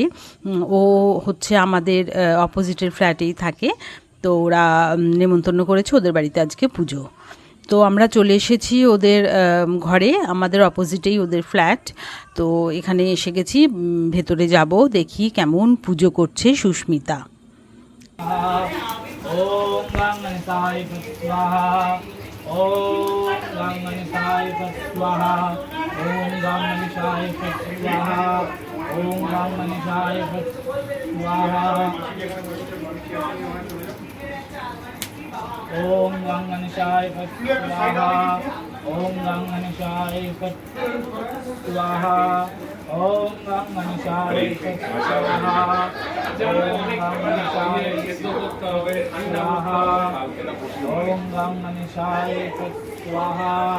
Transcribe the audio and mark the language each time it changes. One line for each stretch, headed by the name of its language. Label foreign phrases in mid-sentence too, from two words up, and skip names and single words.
Bangla: ও হচ্ছে আমাদের অপোজিটের ফ্ল্যাটেই থাকে। তো ওরা নেমন্তন্ন করেছে, ওদের বাড়িতে আজকে পুজো। তো আমরা চলে এসেছি ওদের ঘরে, আমাদের অপোজিটেই ওদের ফ্ল্যাট। তো এখানে এসে গেছি, ভেতরে যাব, দেখি কেমন পুজো করছে সুস্মিতা।
Sanskrit: ओम गं गणेशाय स्वाहा ओम गं गणेशाय स्वाहा ओम गं गणेशाय स्वाहा ओम गं गणेशाय स्वाहा ओम गं गणेशाय स्वाहा ओम गं गणेशाय स्वाहा ओम गं गणेशाय स्वाहा ओम गं गणेशाय स्वाहा ओम गं गणेशाय स्वाहा